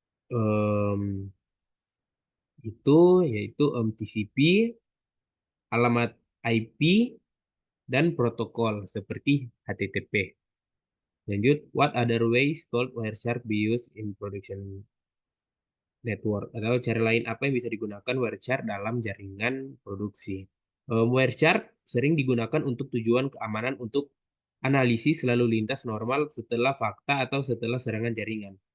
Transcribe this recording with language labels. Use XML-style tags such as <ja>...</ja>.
<id>Um, itu yaitu TCP, alamat IP, dan protokol seperti HTTP.</id> <en>Lanjut, what other ways could Wireshark be used in production network?</en> <id>Atau cara lain apa yang bisa digunakan Wireshark dalam jaringan produksi? Wireshark sering digunakan untuk tujuan keamanan untuk analisis lalu lintas normal setelah fakta atau setelah serangan jaringan.</id>